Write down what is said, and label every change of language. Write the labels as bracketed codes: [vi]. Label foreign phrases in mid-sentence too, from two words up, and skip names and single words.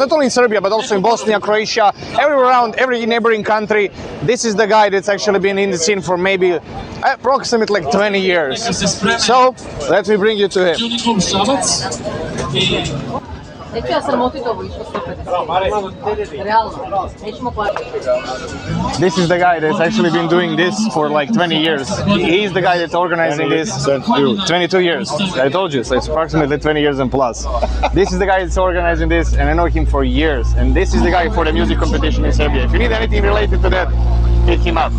[en] Not only in Serbia, but also in Bosnia, Croatia, everywhere around, every neighboring country. This is the guy that's actually been in the scene for maybe approximately like 20 years. So, let me bring you to him. [sr] Šabac i Neću ja sramotiti ovo išlo 150. Realno. Nećemo platiti. [en] This is the guy that's actually been doing this for like 20 years. He's the guy that's organizing this. 22 years. I told you, so it's approximately 20 years and plus. This is the guy that's organizing this, and I know him for years. And this is the guy for the music competition in Serbia. If you need anything related to that, hit him up.